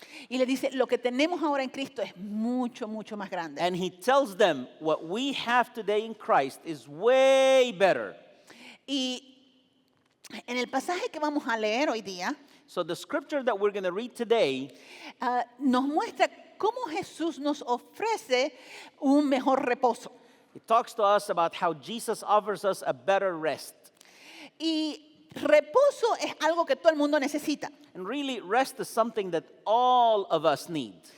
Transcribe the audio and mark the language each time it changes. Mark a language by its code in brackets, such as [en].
[es] Y le dice, lo que tenemos ahora en Cristo es mucho, mucho más grande. [en] and he tells them what we have today in Christ is way better. [es] Y en el pasaje que vamos a leer hoy día, [en] So the scripture that we're going to read today, [es] nos muestra cómo Jesús nos ofrece un mejor reposo. [en] it talks to us about how Jesus offers us a better rest. [es] Y reposo es algo que todo el mundo necesita. [en] And really, rest is something that all of us need.